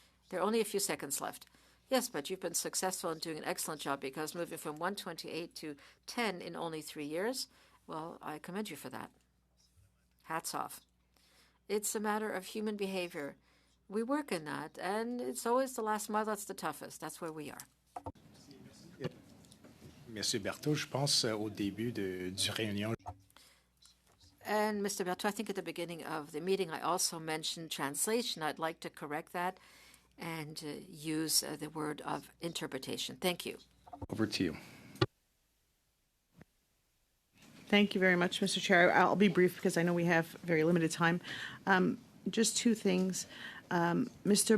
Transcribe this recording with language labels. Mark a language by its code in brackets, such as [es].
[en] There are only a few seconds left. Yes, but you've been successful in doing an excellent job because moving from 128 to 10 in only 3 years, well, I commend you for that. Hats off. It's a matter of human behavior. We work in that, and it's always the last mile that's the toughest. That's where we are. [fr] Monsieur Berthaud, je pense au début du réunion. [en] And Mr. Berthaud, I think at the beginning of the meeting, I also mentioned translation. I'd like to correct that and use the word of interpretation. Thank you. Over to you. Thank you very much, Mr. Chair. I'll be brief because I know we have very limited time. Just two things. Mr.